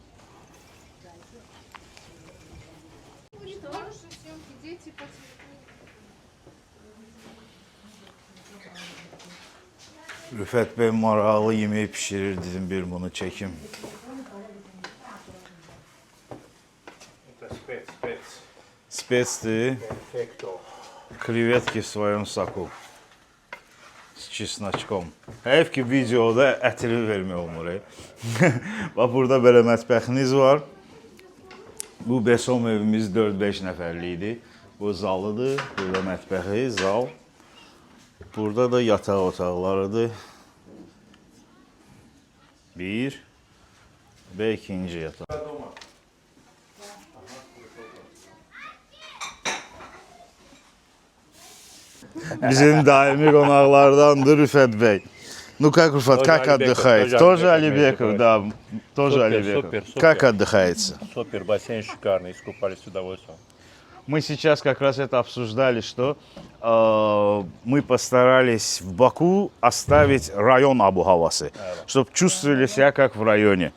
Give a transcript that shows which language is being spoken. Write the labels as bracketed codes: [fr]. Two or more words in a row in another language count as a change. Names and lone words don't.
[az] Rüfət bəy maraqlı yemək pişirir, dedim bir bunu çəkim. Spetsdir. [ru] Krevetki в своем соку. С чесночком. [az] Həyif ki, videoda ətini vermək olmur. Bax, burada belə mətbəxiniz var. Bu Besom evimiz 4-5 nəfərlikdir. Bu zalıdır, burada mətbəxi, zal. Burada da yataq otaqlarıdır. Bir və ikinci yataq. Bizim daimi qonaqlardandır Rüfət bəy. [ru] Ну как, Рufat, как отдыхаете? Тоже Алибеков, да, тоже Алибеков. Как отдыхаете? Супер, бассейн шикарный, искупались с удовольствием. Мы сейчас как раз это обсуждали, что мы постарались в Баку оставить район Абу-Хавасы, чтобы чувствовали себя как в районе.